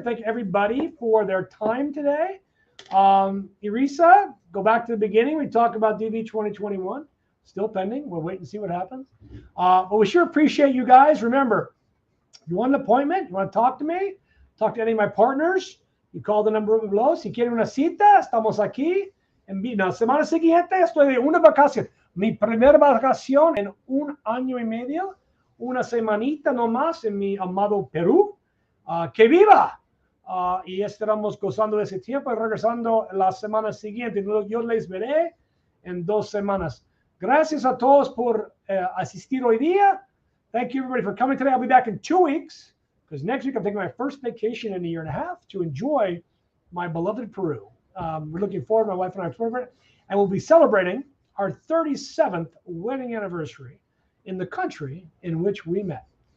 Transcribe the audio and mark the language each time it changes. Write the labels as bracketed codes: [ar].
[en] Thank everybody for their time today. Irisa, go back to the beginning. We talked about DV 2021. Still pending. We'll wait and see what happens. But we sure appreciate you guys. Remember, you want an appointment? You want to talk to me? Talk to any of my partners? You call the number of below. [es] Si quieren una cita, estamos aquí. La semana siguiente estoy de una vacación. Mi primera vacación en 1 año y medio. Una semanita nomás en mi amado Perú. ¡Que viva! Y estaremos gozando de ese tiempo y regresando la semana siguiente. Yo les veré en 2 semanas. Gracias a todos por asistir hoy día. [en] Thank you, everybody, for coming today. I'll be back in 2 weeks because next week I'm taking my first vacation in 1.5 years to enjoy my beloved Peru. We're looking forward, my wife and I are forward, and we'll be celebrating our 37th wedding anniversary in the country in which we met.